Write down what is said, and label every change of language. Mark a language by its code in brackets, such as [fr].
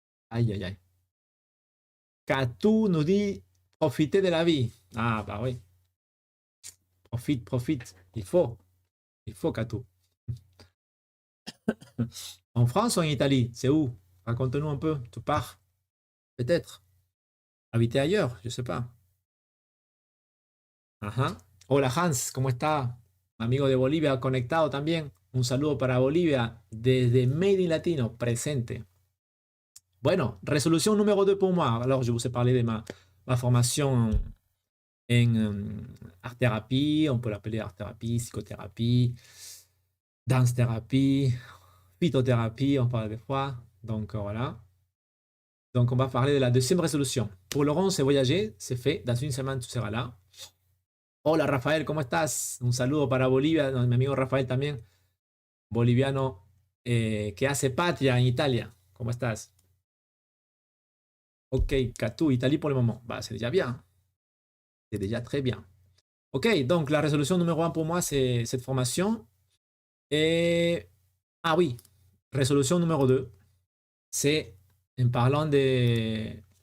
[fr] Aïe. Katou nous dit, profitez de la vie. Ah, bah oui. Profite. Il faut, Katou. En France ou en Italie? C'est où? Raconte-nous un peu. Tu pars? Peut-être. Habiter ailleurs, je sais pas. [es] Ajá. Hola Hans, ¿cómo está? Amigo de Bolivia conectado también. Un saludo para Bolivia desde Made in Latino, presente. [fr] Bueno, résolution numéro 2 pour moi. Alors, je vous ai parlé de ma formation en art-thérapie, on peut l'appeler art-thérapie, psychothérapie, danse-thérapie, phytothérapie, on parle des fois. Donc, voilà. Donc, on va parler de la deuxième résolution. Pour Laurent, c'est voyager, c'est fait. Dans une semaine, tu seras là. [es] Hola, Rafael, ¿cómo estás? Un saludo para Bolivia, mi amigo Rafael también, boliviano, que hace patria en Italia. ¿Cómo estás? [fr] Ok, Katou, Italie pour le moment. Bah, c'est déjà bien. C'est déjà très bien. Ok, donc la résolution numéro un pour moi, c'est cette formation. Et, ah oui, résolution numéro 2, c'est en parlant des...